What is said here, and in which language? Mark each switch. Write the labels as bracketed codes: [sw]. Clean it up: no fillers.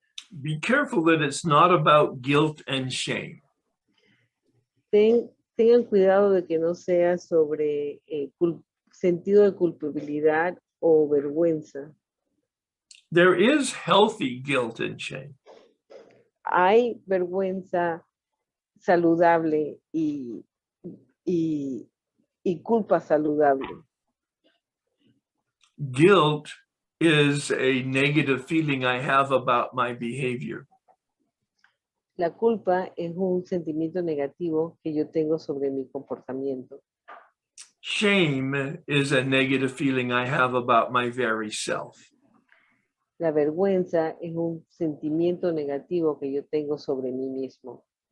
[en] Be careful that it's not about guilt and shame. [es] Tengan cuidado de que no sea sobre sentido de culpabilidad o vergüenza. [en] There is healthy guilt and shame. [es] Hay vergüenza saludable y culpa saludable. [en] Guilt is a negative feeling I have about my behavior. [es] La culpa es un sentimiento negativo que yo tengo sobre mi comportamiento. [en] Shame is a negative feeling I have about my very self. [es] La vergüenza es un sentimiento negativo que yo tengo sobre mí mismo.